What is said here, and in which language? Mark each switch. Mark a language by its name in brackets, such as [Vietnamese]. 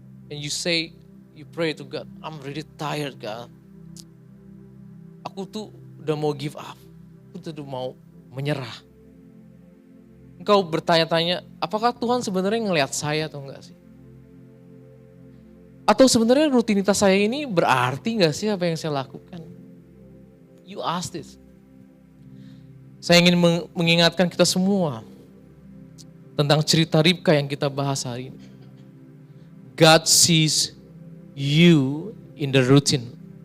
[English] And you say, you pray to God, I'm really tired God. [Indonesian] Aku tuh udah mau [English] give up. [Indonesian] Aku tuh udah mau menyerah. Engkau bertanya-tanya, apakah Tuhan sebenarnya ngelihat saya atau enggak sih? Atau sebenarnya rutinitas saya ini berarti enggak sih apa yang saya lakukan? [English] You ask this. [Indonesian] Saya ingin mengingatkan kita semua tentang cerita Ribka yang kita bahas hari ini. [English] God sees you in the routine.